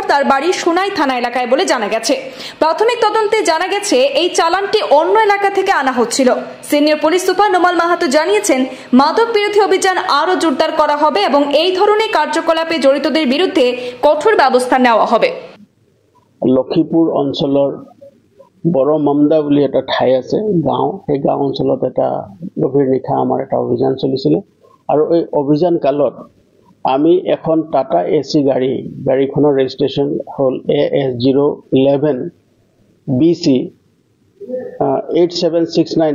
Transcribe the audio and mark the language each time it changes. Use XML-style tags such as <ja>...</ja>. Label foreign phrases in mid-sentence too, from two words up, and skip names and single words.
<bn>তার বাড়ি সোনাই থানা এলাকায় বলে জানা গেছে। প্রাথমিক তদন্তে জানা গেছে এই চালানটি অন্য এলাকা থেকে আনা হচ্ছিল। সিনিয়র পুলিশ সুপার নোমাল মাহাতো জানিয়েছেন, মাদক বিরোধী অভিযান আরও জোরদার করা হবে এবং এই ধরনের কার্যকলাপে জড়িতদের বিরুদ্ধে কঠোর ব্যবস্থা নেওয়া হবে।</bn> <as>লক্ষীপুৰ অঞ্চলৰ বড়মামদা বুলি এটা ঠাই আছে, গাঁও। সেই গাঁও অঞ্চলত এটা গভীৰ নিশা আমাৰ এটা অভিযান চলিছিলে আৰু এই অভিযান কালত আমি এখন টাটা এচি গাড়ীখনৰ ৰেজিষ্ট্ৰেশ্যন হ'ল AS011 BC 8769।</as>